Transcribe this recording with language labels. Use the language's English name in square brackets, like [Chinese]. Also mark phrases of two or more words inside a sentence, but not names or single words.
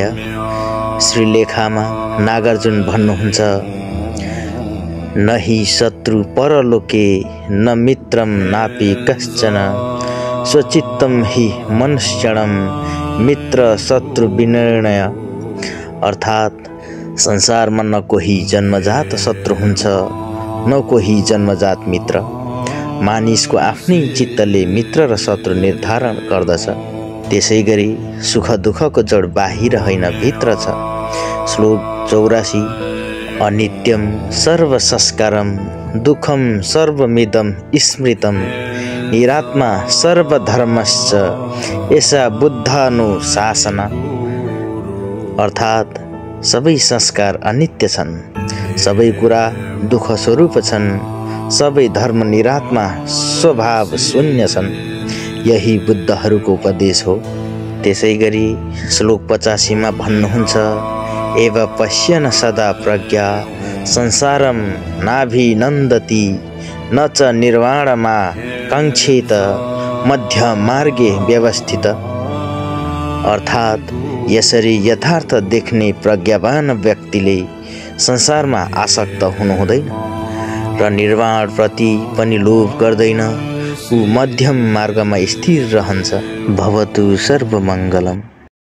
[Nepali] श्रीलेखामा नागार्जुन भन्नुहुन्छ, [Sanskrit] नहि शत्रु परलोके न मित्रम नापि कश्चन स्वचित्तम हि मनुष्यणम मित्र शत्रु विनिर्णय। [Nepali] अर्थात संसारमा न कोही जन्मजात शत्रु हुन्छ न कोही जन्मजात मित्र। मानिसको आफ्नै चित्तले मित्र र शत्रु निर्धारण गर्दछ। त्यसैगरी सुख दुःखको जड बाहिर होइन भित्र छ। श्लोक 84। [Sanskrit] अनित्यम सर्व संस्कारम दुःखम सर्वमिदं स्मृतम निरात्मा सर्वधर्मश्च एषा बुद्धानुशासना। [Nepali] अर्थात सबै संस्कार अनित्य छन्, सबै कुरा दुःख स्वरूप छन्, सबै धर्म निरात्मा स्वभाव शून्य छन्। यही बुद्धहरूको उपदेश हो। त्यसैगरी श्लोक 85 मा भन्नुहुन्छ, [Sanskrit] एव पश्यन् सदा प्रज्ञा संसारम नाभिनन्दति न च निर्वाणमा काङ्क्षेत मध्य मार्गे व्यवस्थित। [Nepali] अर्थात यसरी यथार्थ देख्ने प्रज्ञावान व्यक्तिले संसारमा आसक्त हुनुहुँदैन र निर्वाण प्रति पनि लोभ गर्दैन। ऊ मध्यम मार्गमा स्थिर रहन्छ। [Sanskrit] भवतु सर्वमङ्गलम्।